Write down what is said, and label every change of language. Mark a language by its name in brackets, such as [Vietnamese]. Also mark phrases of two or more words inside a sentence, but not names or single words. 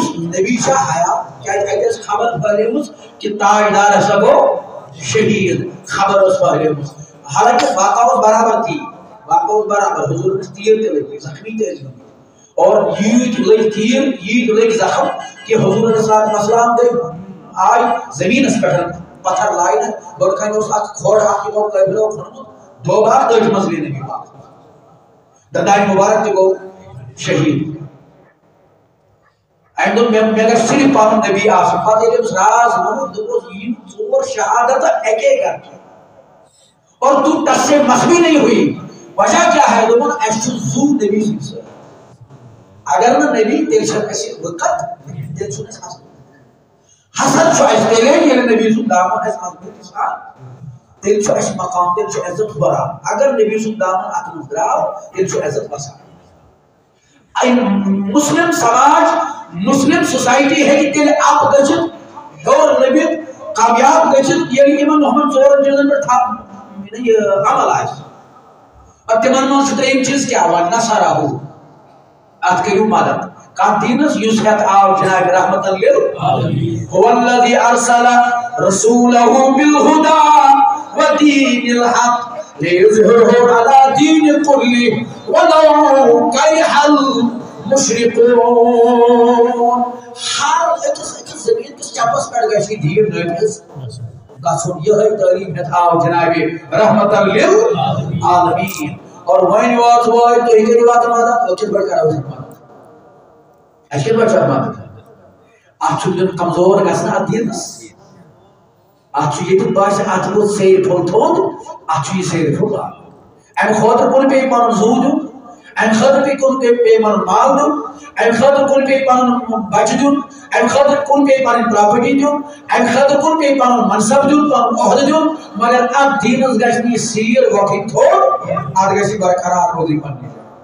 [Kashmiri] نبی چھا حیا کیٛازِ اَتہِ ٲس خبر پھٔہلیمٕژ کہ تاجدار ہسا گوٚو شہید خبر ٲس پھٔہلیمٕژ حالانکہ واقعہ اوس برابر تی واقعہ اوس برابر حضور ٲسۍ تیٖر تہِ لٔگۍ زخمی تہِ ٲسۍ گٔمٕتۍ اور ییٖتۍ لٔگۍ تیٖر ییٖتۍ لٔگۍ زخم کہ حضور [Arabic] علیہ السلام [Kashmiri] گٔے آے زٔمیٖنس پٮ۪ٹھ پتھر لاینہٕ گۄڈٕ کنہِ اوس اکھ کھۄڑ اکھ یِمو قٲبلو کھوٚنمُت دوٚب اکھ تٔتھۍ منٛز گٔے نبی پاک دندانہِ مُبارک تہِ گوٚو شہید أمۍ دوٚپ مےٚ گژھِ صرف پنُن نبی آسُن پتہٕ ییٚلہِ أمِس راز ووٚنُکھ دوٚپُس یِم 4 شہادت [Urdu] اکے گھر کی اور تو ٹس سے مسمی نہیں ہوئی وجہ کیا ہے [Kashmiri] دوٚپُن اَسہِ چھُ زُو نبی سٕنٛدۍ سۭتۍ اگر نہٕ نبی تیٚلہِ چھنہٕ اَسہِ وقت تیٚلہِ چھُنہٕ اَسہِ حسد چھُ اَسہِ تیٚلے ییٚلہِ نبی سُنٛد دامن اَسہِ مضبوٗطی سان تیٚلہِ چھُ اَسہِ مقام تیٚلہِ چھُ عزت ہُران اگر نبی سُنٛد دامن اتھ منٛز درٛاو تیٚلہِ چھُ عزت وسان مسلم سماج [English] Muslim society [Kashmiri] ہیٚکہِ تیٚلہِ اپ گٔژھِتھ ہیوٚر لٔبِتھ کامیاب گٔژھِتھ ییٚلہِ یِمن ہُمن 4 چیٖزن پٮ۪ٹھ یہِ عمل آسہِ پتہٕ تِمن منٛز چھُ ترٛیٚیِم چیٖز کیٛاہ وَنہِ نصرہُ اتھ کٔرِو مدد کتھ دیٖنس یُس ہٮ۪تھ آو جناب [Arabic] رحمتاً للعالمین هو الذی ارسل رسولہ بالہدى ودین الحق لیظہرہ علی دین کلہ ولو کرہ المشرکون [Kashmiri] ہر أکِس زمین کِس چپس پٮ۪ٹھ گژھِ دیٖن نٲفِظ گژھُن یِہے تعلیٖم ہٮ۪تھ آو جناب [Arabic] رحمتاً للعالمین [Kashmiri] اور وۄنۍ وٲژ وٲے تُہۍ کٔرِو اتھ مدد أسۍ کِتھ پٲٹھۍ کرو اتھ مدد اَسہِ کِتھ پٲٹھۍ چھُ اتھ مدد اتھ چھُ دیُن کمزور گژھنہٕ اتھ دیٖنس اتھ چھُ ییٚتہِ باسہِ اتھ گوٚو سیرِ پھوٚل تھوٚد اتھ چھُ یہِ سیرِ پھوٚل امہِ خٲطرٕ کُن پیٚیہِ پنُن زُو دیُن امہِ خٲطرٕ پیٚیہِ پنُن مال دیُن امہِ خٲطرٕ کُن پیٚیہِ پنُن بچہِ دیُن امہِ خٲطرٕ کُن پیٚیہِ پنٕنۍ پراپرٹی دیُن امہِ خٲطرٕ کُن پیٚیہِ پنُن منصب دیُن پنُن عہدٕ دیُن مگر اتھ دیٖنس گژھِ نہٕ یہِ سیٖر وۄتھٕنۍ تھوٚد اتھ گژھِ یہِ برقرار روزٕنۍ پننہِ جایہِ